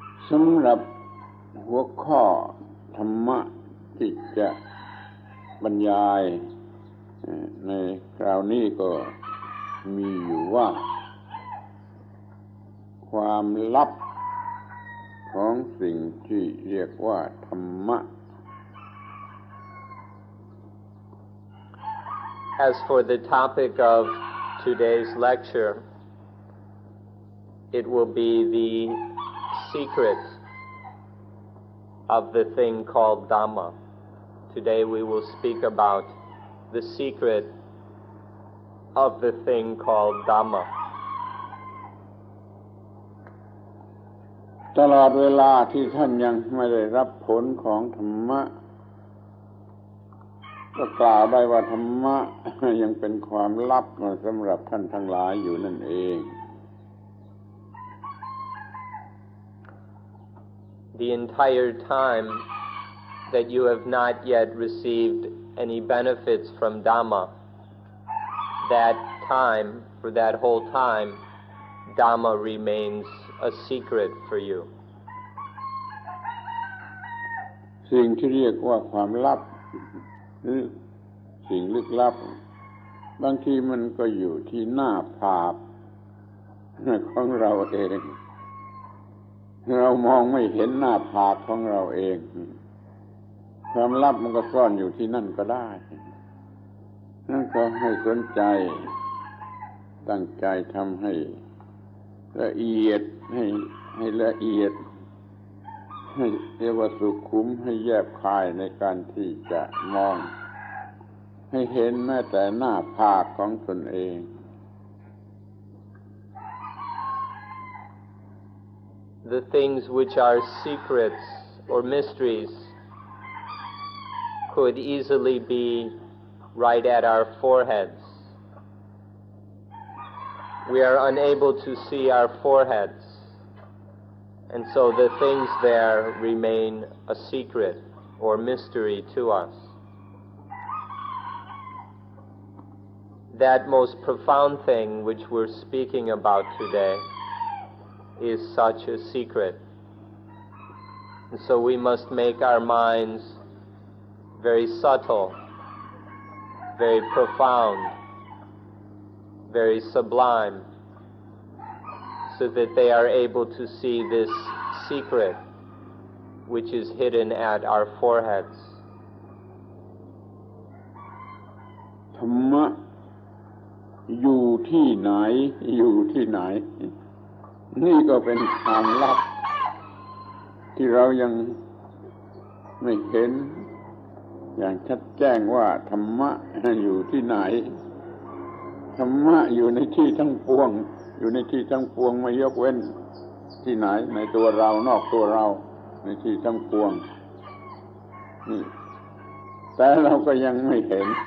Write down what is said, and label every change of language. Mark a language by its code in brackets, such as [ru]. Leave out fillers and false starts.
[th] สำหรับหัวข้อธรรมะที่จะบรรยายในคราวนี้ก็มีอยู่ว่าความลับของสิ่งที่เรียกว่าธรรมะ [en] As for the topic of today's lecture, it will be the secret of the thing called Dhamma. Today we will speak about the secret of the thing called Dhamma. [th] ตลอดเวลาที่ท่านยังไม่ได้รับผลของธรรมะก็กล่าวได้ว่าธรรมะยังเป็นความลับสำหรับท่านทั้งหลายอยู่นั่นเอง [en] The entire time that you have not yet received any benefits from Dhamma, that time, for that whole time, Dhamma remains a secret for you. [th] สิ่งที่เรียกว่าความลับหรือสิ่งลึกลับบางทีมันก็อยู่ที่หน้าผากของเราเอง เรามองไม่เห็นหน้าผากของเราเองความลับมันก็ซ่อนอยู่ที่นั่นก็ได้นั่นก็ให้สนใจตั้งใจทำให้ละเอียดให้ละเอียดให้เรียกว่าสุขุมให้แยบคายในการที่จะมองให้เห็นแม้แต่หน้าผากของตนเอง [en] The things which are secrets or mysteries could easily be right at our foreheads. We are unable to see our foreheads, and so the things there remain a secret or mystery to us. that most profound thing which we're speaking about today is such a secret. And so we must make our minds very subtle, very profound, very sublime, so that they are able to see this secret which is hidden at our foreheads. [th] ธรรมะอยู่ที่ไหนอยู่ที่ไหนนี่ก็เป็นความลับที่เรายังไม่เห็นอย่างชัดแจ้งว่าธรรมะอยู่ที่ไหนธรรมะอยู่ในที่ทั้งปวงอยู่ในที่ทั้งปวงไม่ยกเว้นที่ไหนในตัวเรานอกตัวเราในที่ทั้งปวงนี่แต่เราก็ยังไม่เห็น